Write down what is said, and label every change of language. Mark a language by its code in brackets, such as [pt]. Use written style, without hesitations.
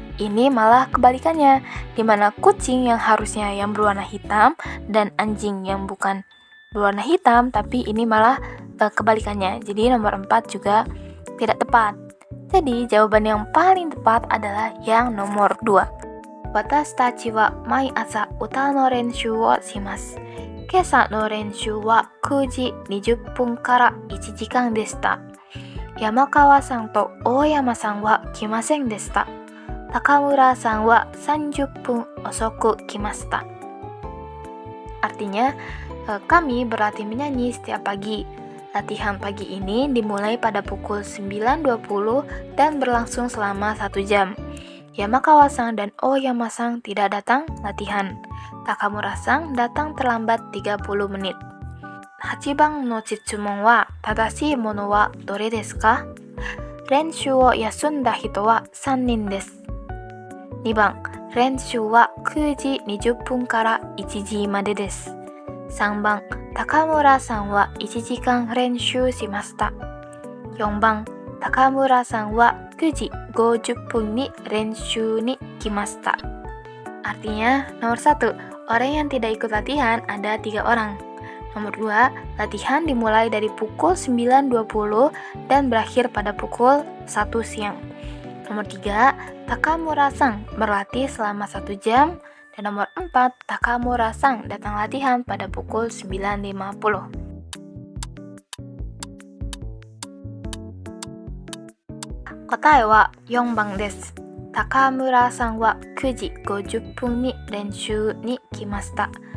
[id] Ini malah kebalikannya, di mana kucing yang harusnya yang berwarna hitam dan anjing yang bukan berwarna hitam, tapi ini malah kebalikannya. Jadi nomor 4 juga tidak tepat. Jadi jawaban yang paling tepat adalah yang nomor 2. [ja] Watashi tachi wa mai asa uta no renshū wo shimasu. Kesa no renshū wa 9時20分から1時間でした。山川さんと大山さんは来ませんでした。高村さんは30分遅く来ました。 [id] Artinya, kami berlatih menyanyi setiap pagi. Latihan pagi ini dimulai pada pukul 9.20 dan berlangsung selama 1 jam. Yamakawa-san dan Oyama-san tidak datang latihan. Takamura-san datang terlambat 30 menit. [ja] 8番の質問は、正しいものはどれですか？練習を休んだ人は3人です。2番、練習は9時20分から1時までです。 3番、高村さんは1時間練習しました。 4番、高村さんは9時50分に練習に来ました。 [id] Artinya, nomor 1, orang yang tidak ikut latihan ada 3 orang. Nomor 2, latihan dimulai dari pukul 9.20 dan berakhir pada pukul 1 siang. Nomor 3, Takamura-san berlatih selama 1 jam. Dan nomor 4, Takamura-san datang latihan pada pukul 9.50. [ja] Kotae wa 4番です。 Takamura-san wa 9時50分に練習に来ました。